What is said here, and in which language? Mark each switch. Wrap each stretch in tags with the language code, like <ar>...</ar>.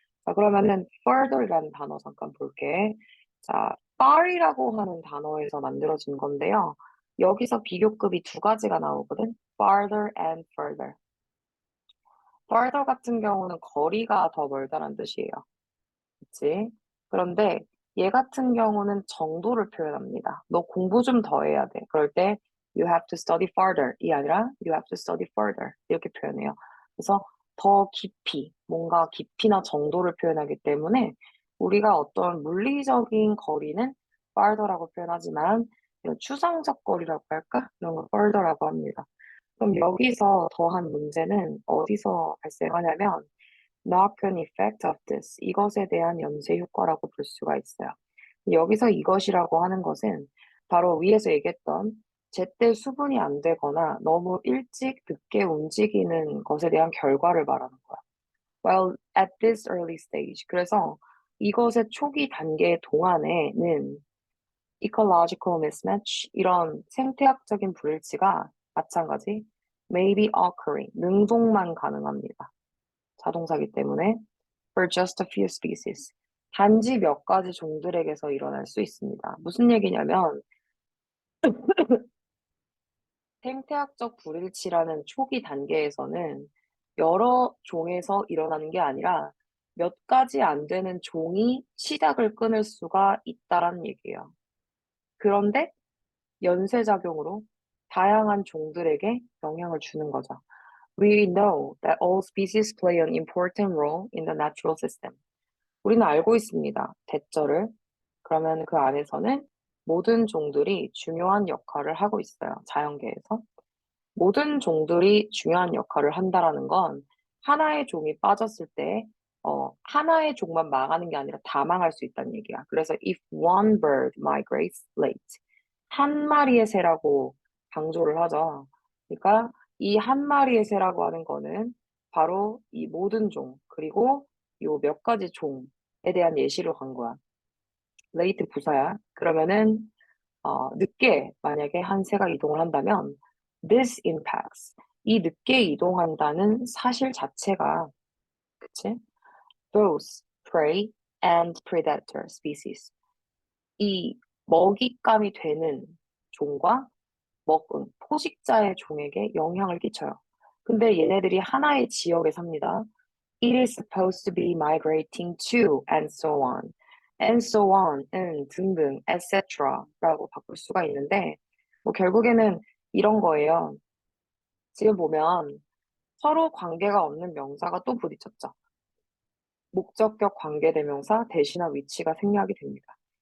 <ko>자, 그러면은 further라는 단어 잠깐 볼게. 자, far이라고 하는 단어에서 만들어진 건데요. 여기서 비교급이 두 가지가 나오거든.</ko> <en>farther and further.</en> <ko>further 같은 경우는 거리가 더 멀다는 뜻이에요. 그치? 그런데 얘 같은 경우는 정도를 표현합니다. 너 공부 좀 더 해야 돼. 그럴 때</ko> <en>you have to study further</en> <ko>이 아니라</ko> <en>you have to study further</en> <ko>이렇게 표현해요. 그래서 더 깊이, 뭔가 깊이나 정도를 표현하기 때문에 우리가 어떤 물리적인 거리는 further라고 표현하지만 이런 추상적 거리라고 할까? 이런 걸 further라고 합니다. 그럼 여기서 더한 문제는 어디서 발생하냐면</ko> <en>knock-on effect of this.</en> <ko>이것에 대한 연쇄 효과라고 볼 수가 있어요. 여기서 이것이라고 하는 것은 바로 위에서 얘기했던 제때 수분이 안 되거나 너무 일찍 늦게 움직이는 것에 대한 결과를 말하는 거야.</ko> <en>Well, at this early stage.</en> <ko>그래서 이것의 초기 단계 동안에는 ecological mismatch, 이런 생태학적인 불일치가 마찬가지</ko> <en>may be occurring,</en> <ko>능동만 가능합니다. 자동사기 때문에</ko> <en>for just a few species.</en> <ko>단지 몇 가지 종들에게서 일어날 수 있습니다. 무슨 얘기냐면 생태학적 불일치라는 초기 단계에서는 여러 종에서 일어나는 게 아니라 몇 가지 안 되는 종이 시작을 끊을 수가 있다라는 얘기예요. 그런데 연쇄작용으로 다양한 종들에게 영향을 주는 거죠.</ko> <en>We know that all species play an important role in the natural system.</en> <ko>우리는 알고 있습니다. 대절을. 그러면 그 안에서는 모든 종들이 중요한 역할을 하고 있어요. 자연계에서. 모든 종들이 중요한 역할을 한다라는 건 하나의 종이 빠졌을 때 하나의 종만 망하는 게 아니라 다 망할 수 있다는 얘기야. 그래서</ko> <en>if one bird migrates late,</en> <ko>한 마리의 새라고 강조를 하죠. 그러니까 이 한 마리의 새라고 하는 거는 바로 이 모든 종, 그리고 요 몇 가지 종에 대한 예시로 간 거야. late 부사야. 그러면은 늦게 만약에 한 새가 이동을 한다면</ko> <en>this impacts,</en> <ko>이 늦게 이동한다는 사실 자체가, 그치?</ko> <en>those prey and predator species,</en> <ko>이 먹잇감이 되는 종과 포식자의 종에게 영향을 끼쳐요. 근데 얘네들이 하나의 지역에 삽니다.</ko> <en>It is supposed to be migrating to and so on. And so on</en> <ko>은 등등, etc라고 바꿀 수가 있는데, 뭐 결국에는 이런 거예요. 지금 보면 서로 관계가 없는 명사가 또 부딪혔죠. 목적격 관계대명사 대신한 위치가 생략이 됩니다.</ko>